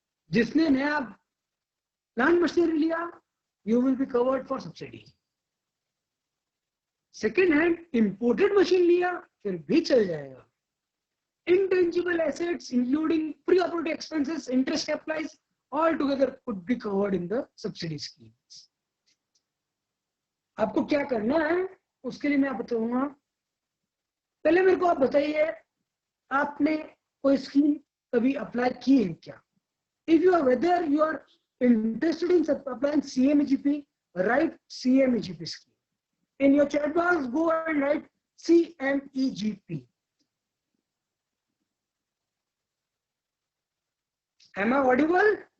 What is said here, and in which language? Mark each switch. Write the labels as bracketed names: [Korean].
[Hindi] जिसने नया plant machinery लिया, [English] you will be covered for subsidy. [Hindi] Second hand imported machine लिया, फिर भी चल जाएगा. [English] Intangible assets including pre-operative expenses, interest capitalized, all together could be covered in the subsidy schemes. [Hindi] आपको क्या करना है उसके लिए मैं बताऊंगा. पहले मेरे को आप बताइए, आपने कोई स्कीम कभी अप्लाई की है क्या? [English] If you are whether you are interested in applying CMEGP, write CMEGP scheme. In your chat box, go and write CMEGP. Am I audible?